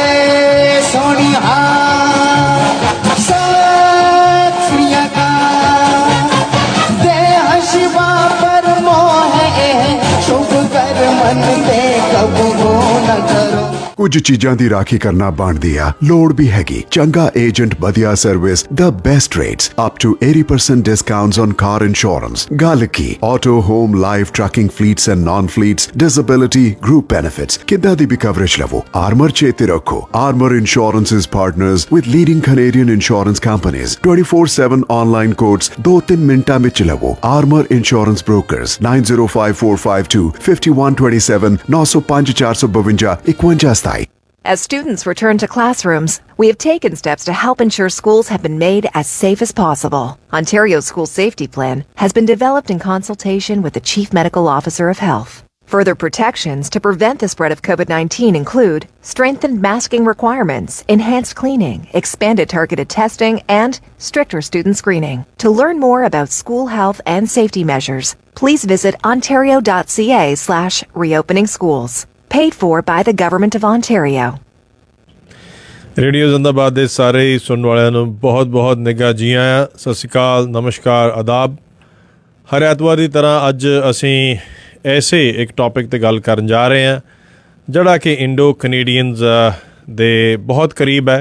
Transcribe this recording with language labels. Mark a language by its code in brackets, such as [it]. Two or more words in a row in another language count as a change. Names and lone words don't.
[pa] ਕੁਝ ਚੀਜ਼ਾਂ ਦੀ ਰਾਖੀ ਕਰਨਾ ਬਣਦੀ ਆ, ਲੋੜ ਵੀ ਹੈਗੀ। ਚੰਗਾ ਏਜੰਟ, ਵਧੀਆ ਸਰਵਿਸ, [en] the best rates, up to 80% discounts on car insurance। [pa] ਗੱਲ ਕੀ ਆਟੋ, ਹੋਮ, ਲਾਈਫ, ਟਰੱਕਿੰਗ [en] fleets and non fleets, [pa] ਡਿਸੇਬਿਲਿਟੀ, [en] group benefits, [pa] ਕਿੱਦਾਂ ਦੀ ਵੀ ਕਵਰੇਜ ਲਵੋ। ਆਰਮਰ ਚੇਤੇ ਰੱਖੋ, [en] ਆਰਮਰ ਇੰਸ਼ੋਰੈਂਸ is partners with leading Canadian insurance companies। [pa] 24/7 [en] online quotes [pa] 2-3 ਮਿੰਟਾਂ ਵਿੱਚ ਲਵੋ। ਆਰਮਰ ਇੰਸ਼ੋਰੈਂਸ ਬ੍ਰੋਕਰਸ 905452 5127 905 452 5127। [en] As students return to classrooms, we have taken steps to help ensure schools have been made as safe as possible. Ontario's School Safety Plan has been developed in consultation with the Chief Medical Officer of Health. Further protections to prevent the spread of COVID-19 include strengthened masking requirements, enhanced cleaning, expanded targeted testing, and stricter student screening. To learn more about school health and safety measures, please visit ontario.ca/reopening schools. Paid for by the Government of Ontario. [pa] ਰੇਡੀਓ ਜ਼ਿੰਦਾਬਾਦ ਦੇ ਸਾਰੇ ਹੀ ਸੁਣਨ ਵਾਲਿਆਂ ਨੂੰ ਬਹੁਤ ਬਹੁਤ ਨਿੱਘਾ ਜੀ ਆਇਆਂ, ਸਤਿ ਸ਼੍ਰੀ ਅਕਾਲ, ਨਮਸਕਾਰ, ਆਦਾਬ। ਹਰ ਐਤਵਾਰ ਦੀ ਤਰ੍ਹਾਂ ਅੱਜ ਅਸੀਂ ਐਸੇ ਇੱਕ ਟੌਪਿਕ 'ਤੇ ਗੱਲ ਕਰਨ ਜਾ ਰਹੇ ਹਾਂ ਜਿਹੜਾ ਕਿ ਇੰਡੋ ਕੈਨੇਡੀਅਨਜ਼ ਦੇ ਬਹੁਤ ਕਰੀਬ ਹੈ।